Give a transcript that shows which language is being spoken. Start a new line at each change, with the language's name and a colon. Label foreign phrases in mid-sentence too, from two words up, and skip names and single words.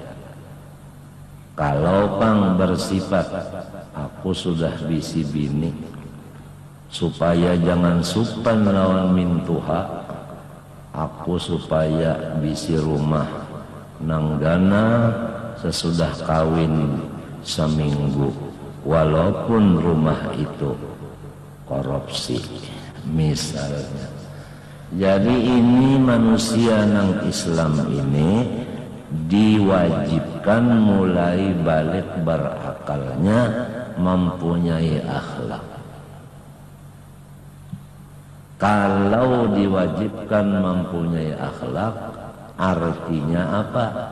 Banjar: Kalau pang bersifat aku sudah bisi bini supaya jangan supan lawan mintuha, aku supaya bisi rumah nang dana sesudah kawin seminggu walaupun rumah itu korupsi misalnya.
Indonesian: Jadi ini manusia nang Islam ini diwajibkan mulai balik berakalnya mempunyai akhlak. Kalau diwajibkan mempunyai akhlak, artinya apa?